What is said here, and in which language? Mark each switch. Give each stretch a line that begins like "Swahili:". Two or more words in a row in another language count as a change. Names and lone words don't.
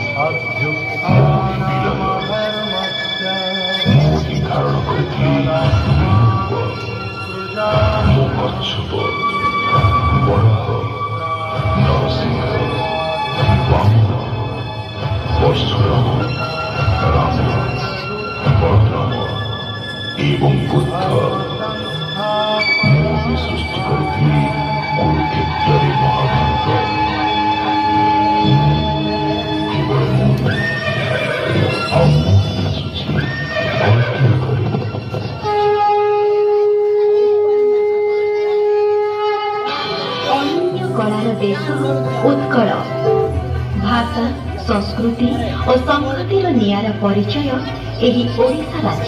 Bangla: মোদি ধারণ করেছিলি কচ্ছপ বরাহ নরসিংহ বামন পরশুরাম রাম বলরাম এবং বুদ্ধ মোদি সৃষ্টি করেছিলি কুরুক্ষেত্রের মহাভারত কেবল মোদি
Odia: ଅନନ୍ୟ କଳାର ଦେଶ ଉତ୍କଳ ଭାଷା ସଂସ୍କୃତି ଓ ସଂହତିର ନିଆରା ପରିଚୟ ଏହି ଓଡ଼ିଶା ରାଜ୍ୟ।